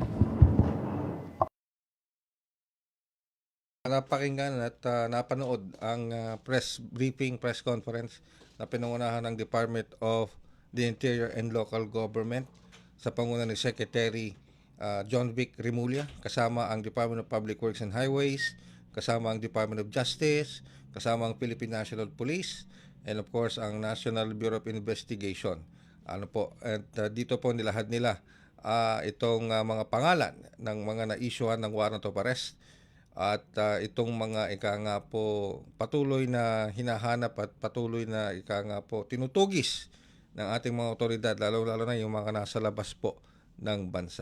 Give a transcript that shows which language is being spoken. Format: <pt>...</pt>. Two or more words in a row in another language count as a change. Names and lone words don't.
<tl>Napakinggan at napanood ang press conference na pinangunahan ng Department of the Interior and Local Government sa panguna ni Secretary John Vic Remulla, kasama ang Department of Public Works and Highways, kasama ang Department of Justice, kasama ang Philippine National Police,</tl> <en>and of course</en> <tl>ang National Bureau of Investigation. At dito po nilahad nila itong mga pangalan ng mga na-issuehan ng</tl> <en>warrant of arrest</en> <tl>at itong mga patuloy na hinahanap at patuloy na tinutugis ng ating mga otoridad, lalo na yung mga nasa labas po ng bansa.</tl>